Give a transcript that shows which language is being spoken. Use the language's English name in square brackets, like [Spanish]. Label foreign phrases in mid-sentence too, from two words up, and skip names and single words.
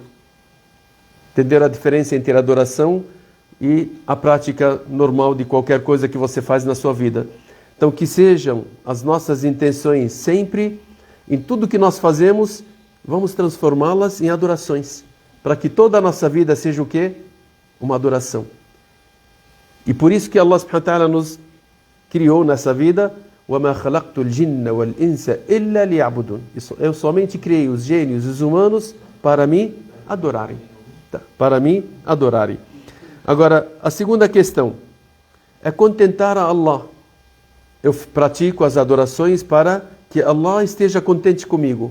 [Portuguese] Entenderam a diferença entre a adoração e a prática normal de qualquer coisa que você faz na sua vida? Então, que sejam as nossas intenções sempre, em tudo que nós fazemos, vamos transformá-las em adorações, para que toda a nossa vida seja o quê? Uma adoração. E por isso que [Arabic] الله سبحانه وتعالى [Portuguese] nos criou nessa vida, [Arabic] وَمَا خَلَقْتُ الْجِنَّ وَالْإِنسَ إِلَّا لِيَعْبُدُونَ. [Portuguese] Eu somente criei os gênios e os humanos para me adorarem. Para me adorarem. Agora, a segunda questão é contentar a Allah. Eu pratico as adorações para que Allah esteja contente comigo.